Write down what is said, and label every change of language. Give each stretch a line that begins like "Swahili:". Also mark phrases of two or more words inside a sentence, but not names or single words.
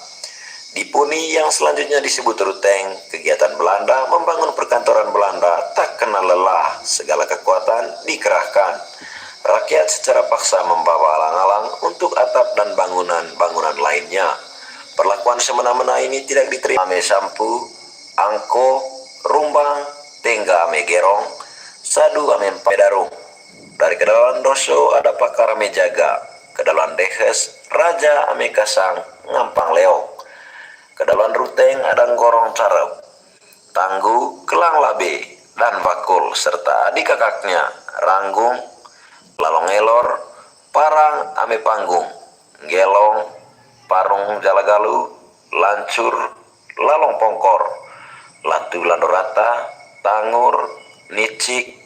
Indonesian: Di Puni yang selanjutnya disebut Ruteng, kegiatan Belanda membangun perkantoran Belanda tak kenal lelah, segala kekuatan dikerahkan. Rakyat secara paksa membawa alang-alang untuk atap dan bangunan-bangunan lainnya. Perlakuan semena-mena ini tidak diterima. Ame Sampu, Angko, Rumbang, Tengga ame Gerong, Sadu ame Pedarung. Dari Kedaluan Doso ada Pakar ame Jaga, Kedaluan Dehes, Raja ame Kasang, Ngampang Leong. Kedaluan Ruteng ada Gorong Carep, Tanggu, Kelang Labe, dan Bakul, serta adik kakaknya, Ranggung, Lalong Elor, Parang ame Panggung, Gelong, Parung Jalagalu, Lancur, Lalong Pongkor, Latu Landorata, Tangur, Nicik,